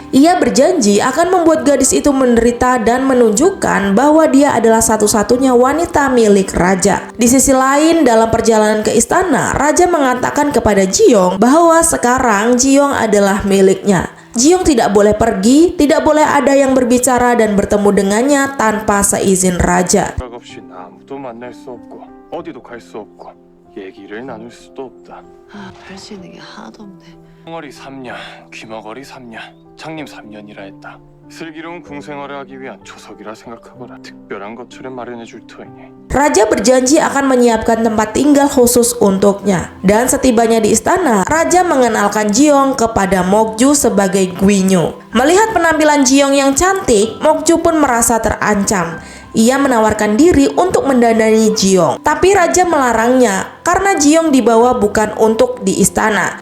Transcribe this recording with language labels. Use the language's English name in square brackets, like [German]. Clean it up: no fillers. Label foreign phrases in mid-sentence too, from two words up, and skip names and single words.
[Indonesian] Ia berjanji akan membuat gadis itu menderita dan menunjukkan bahwa dia adalah satu-satunya wanita milik raja. Di sisi lain, dalam perjalanan ke istana, raja mengatakan kepada Ji-young bahwa sekarang Ji-young adalah miliknya. Ji-young tidak boleh pergi, tidak boleh ada yang berbicara dan bertemu dengannya tanpa seizin raja. [Korean] 없이 아무도 아무도 만날 수 없고 어디도 갈 수 없고 얘기를 나눌 수도 없다. 할 수 있는 게 하나도 없네. 덩어리 3년, 귀머거리 3년, 장님 3년이라 했다. 슬기로운 궁생활을 하기 위한 초석이라 생각하거라. 특별한 것처럼 마련해 줄 터이니. [Indonesian] Raja berjanji akan menyiapkan tempat tinggal khusus untuknya. Dan setibanya di istana, Raja mengenalkan Jeong kepada Mokju sebagai Guinyu. Melihat penampilan Jeong yang cantik, Mokju pun merasa terancam. Ia menawarkan diri untuk mendandani Jeong, tapi Raja melarangnya karena Jeong dibawa bukan untuk di istana.